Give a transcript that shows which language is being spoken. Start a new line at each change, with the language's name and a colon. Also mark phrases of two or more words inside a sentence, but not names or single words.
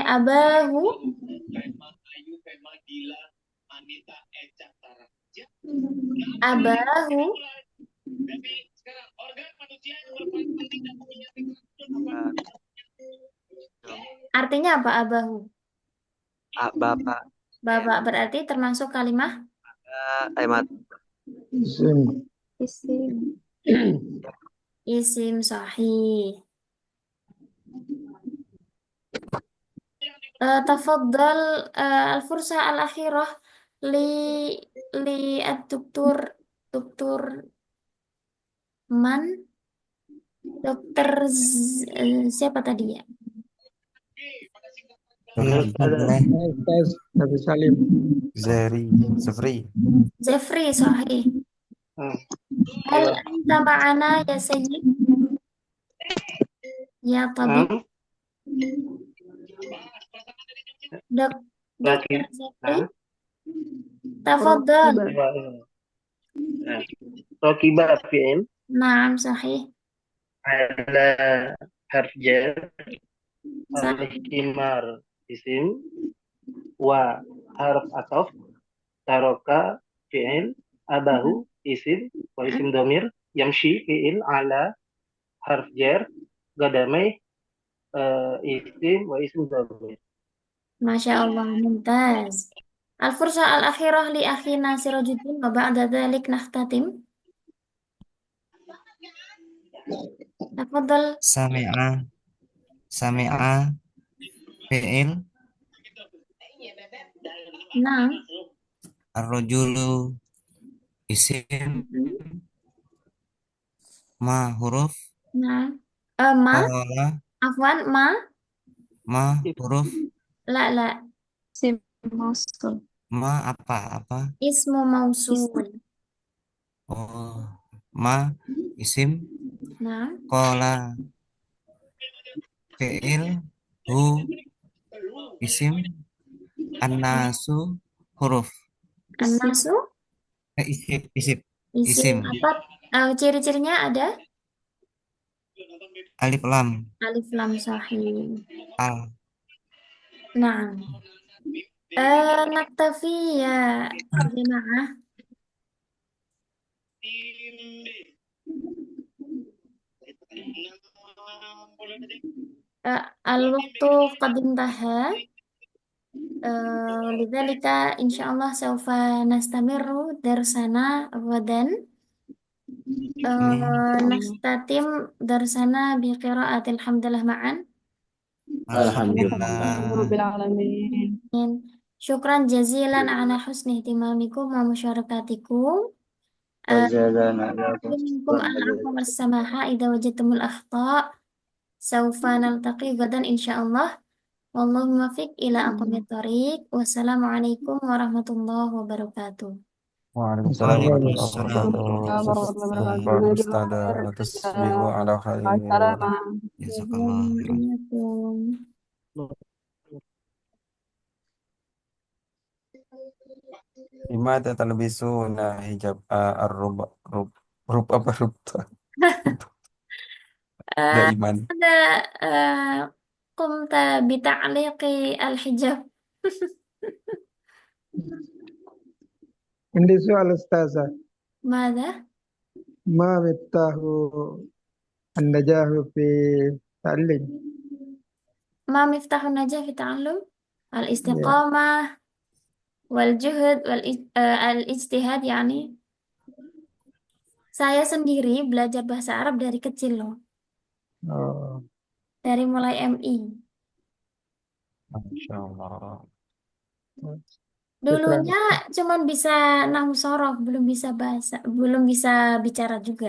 Arabic: أباه أباه
Indonesian: artinya apa abahu? Bapak. Bapak berarti termasuk kalimat Kalimat Isim.
Arabic: اسم صحيح. تفضل الفرصة الأخيرة لـ الدكتور دكتور من
Indonesian: dokter siapa tadi ya?
Arabic: Tes Nabi Salim. Zafri. Zafri sahih. هل أنت معنا يا سيد? يا طبيب. Dokter Zafri. Tafadhal. راكبة فعل نعم صحيح. على حرف جر Sahih. الحمار اسم و حرف عطف ترك فعل أباه اسم و اسم ضمير يمشي فعل على حرف جر قدمي اسم و اسم ضمير. ما شاء الله, mumtaz. الفرصة الأخيرة لأخينا سراج الدين وبعد ذلك نختتم. Tafadhal. سمع، سمع, fi'il,
Indonesian: Nah.
Arabic: الرجل، اسم، ما حروف,
Indonesian: Nah.
Arabic: Ma. qala, Afwan, ma. ما حروف, La. اسم موصول.
Indonesian: ma apa?
Arabic: اسم موصول. أوه، ما اسم,
Indonesian: Nah.
Arabic: قال فعل، هو اسم, الناس حروف. An-nasu. Isim.
Indonesian: Isim apa? Ciri-cirinya ada?
Arabic: ألف لام. ألف لام صحيح. Al. Nah. نكتفي يا جماعة. الوقت قد انتهى. لذلك إن شاء الله سوف نستمر درسنا غدا. نختتم درسنا بقراءة الحمدلة معا. Alhamdulillah. رب العالمين. شكرا جزيلا على حسن اهتمامكم ومشاركتكم. Wajadana منكم العفو والسماح إذا وجدتم الأخطاء'. سوف نلتقي غدا إن شاء الله. والله موفق إلى أقوم الطريق. والسلام عليكم ورحمة الله وبركاته. Waalaikumsalam Waalaikumsalam ورحمة الله وبركاته. أستاذة، تصبح على خير. جزاك الله خيرا. Gimana تلبسون حجاب الربع ربع ربع apa ربع دائما. Ada قمت بتعليق الحجاب. عندي سؤال أستاذة ماذا؟ ما مفتاح النجاح في التعليم؟ ما مفتاح النجاح في التعلم؟ الاستقامة والجهد والاجتهاد يعني.
Indonesian: Saya sendiri belajar bahasa Arab dari kecil loh. Oh. Dari mulai MI.
Arabic: ما شاء الله.
Indonesian: Dulunya cuman bisa
Arabic: نحو صرف,
Indonesian: belum bisa bahasa, belum bisa bicara juga.